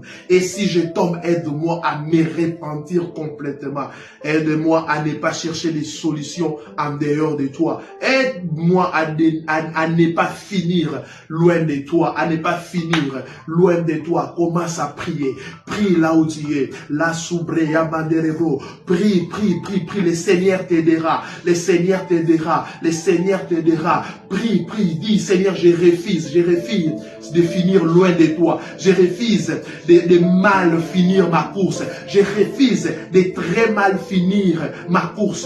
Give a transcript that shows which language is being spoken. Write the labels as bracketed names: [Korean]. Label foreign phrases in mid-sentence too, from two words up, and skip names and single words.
[French] Et si je tombe, aide-moi à me repentir complètement. Aide-moi à ne pas chercher des solutions en dehors de toi. Aide-moi à ne pas finir loin de toi, à ne pas finir loin de toi. Commence à prier. Prie là où tu es. La soubreya manderebo. Prie, prie, prie, prie. Le Seigneur t'aidera. Le Seigneur t'aidera. Le Seigneur t'aidera. Prie, prie. Dis, Seigneur, je refuse de finir loin de toi. Je refuse de mal finir ma course. Je refuse de très mal finir ma course.